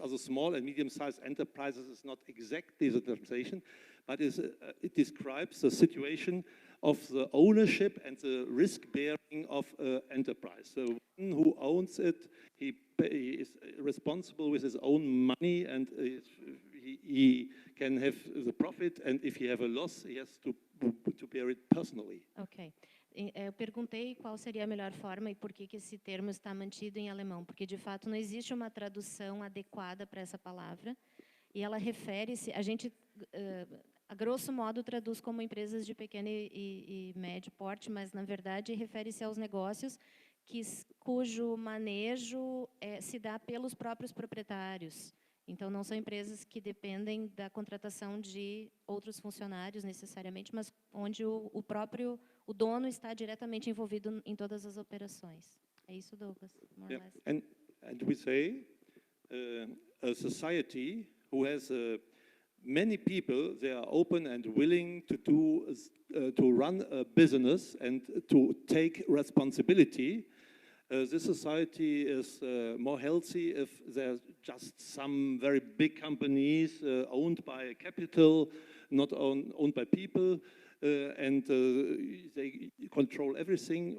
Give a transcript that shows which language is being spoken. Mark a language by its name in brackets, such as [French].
[English] Also, small and medium-sized enterprises is not exactly the translation, but it describes the situation of the ownership and the risk-bearing of enterprise. So one who owns it, he is responsible with his own money, and he can have the profit, and if he have a loss, he has to bear it personally. Ok. [Portuguese] Eu perguntei qual seria a melhor forma e por que esse termo está mantido em alemão, porque de fato não existe uma tradução adequada para essa palavra, e ela refere-se, a gente, a grosso modo, traduz como empresas de pequeno e médio porte, mas na verdade refere-se aos negócios cujo manejo se dá pelos próprios proprietários. Então, não são empresas que dependem da contratação de outros funcionários, necessariamente, mas onde o dono está diretamente envolvido em todas as operações. É isso, Douglas? [English] More or less. And we say a society who has many people, they are open and willing to run a business and to take responsibility. This society is more healthy if there's just some very big companies owned by capital, not owned by people, and they control everything.